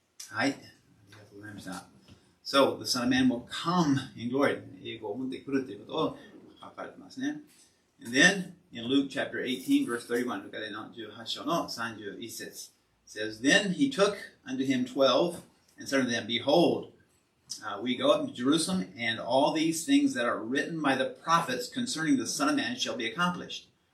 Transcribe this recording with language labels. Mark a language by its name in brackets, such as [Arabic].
[Japanese] はい。ありがとうございました。 [English] So, the Son of Man will come in glory. [Japanese] 英語を持ってくるということを書かれてますね。 [English] And then, in Luke chapter 18, verse 31, [Japanese] ルカでの18章の31節 [English] says, "Then he took unto him 12, and said unto them, Behold, we go up to Jerusalem, and all these things that are written by the prophets concerning the Son of Man shall be accomplished."